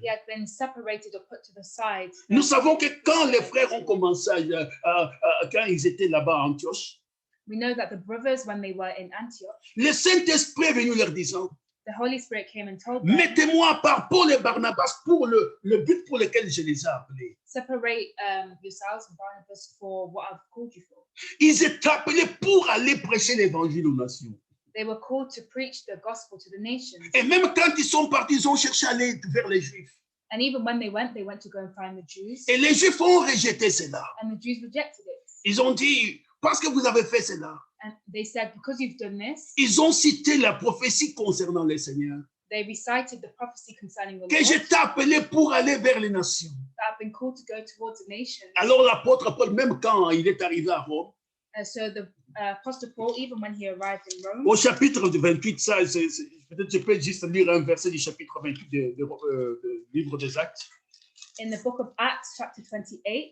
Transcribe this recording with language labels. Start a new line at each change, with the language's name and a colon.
English: He had been separated or put to the side.
French: Nous savons que quand les frères ont commencé, quand ils étaient là-bas à Antioche,
English: We know that the brothers, when they were in Antioch,
French: le Saint-Esprit est venu leur disant,
English: the Holy Spirit came and told them,
French: mettez-moi à part Paul et Barnabas pour le but pour lequel je les ai appelés.
English: separate yourselves and Barnabas for what I've called you for.
French: Ils étaient appelés pour aller prêcher l'évangile aux nations.
English: They were called to preach the gospel to the nations.
French: Et même quand ils sont partis, ils ont cherché à aller vers les Juifs.
English: And even when they went to go and find the Jews.
French: Et les Juifs ont rejeté cela.
English: And the Jews rejected it.
French: Ils ont dit, parce que vous avez fait cela.
English: And they said, because you've done this.
French: Ils ont cité la prophétie concernant les Seigneurs.
English: They recited the prophecy concerning the
French: Que je
English: Lord.
French: t'ai appelé pour aller vers les nations.
English: That have been called to go towards the nations.
French: Alors l'apôtre Paul, même quand il est arrivé à Rome,
English: So the Apostle Paul, even when he arrived in Rome,
French: au chapitre 28, ça, peut-être je peux juste lire un verset du chapitre 28 du livre des Actes.
English: In the book of Acts, chapter 28,